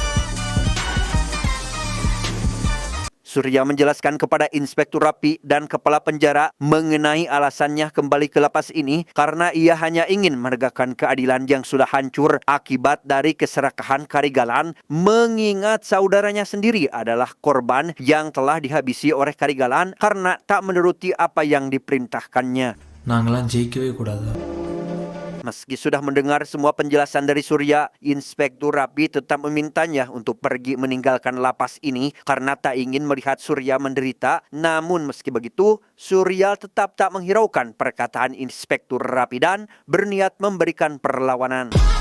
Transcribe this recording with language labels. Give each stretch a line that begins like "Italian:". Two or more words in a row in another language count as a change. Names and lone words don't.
Indonesian: Surya menjelaskan kepada Inspektur Rapi dan kepala penjara mengenai alasannya kembali ke lapas ini karena ia hanya ingin menegakkan keadilan yang sudah hancur akibat dari keserakahan Karigalan, mengingat saudaranya sendiri adalah korban yang telah dihabisi oleh Karigalan karena tak menuruti apa yang diperintahkannya.
Tamil: நாங்களாம் ஜெயிக்கவே கூடாது.
Indonesian: Meski sudah mendengar semua penjelasan dari Surya, Inspektur Rapi tetap memintanya untuk pergi meninggalkan lapas ini karena tak ingin melihat Surya menderita. Namun meski begitu, Surya tetap tak menghiraukan perkataan Inspektur Rapi dan berniat memberikan perlawanan.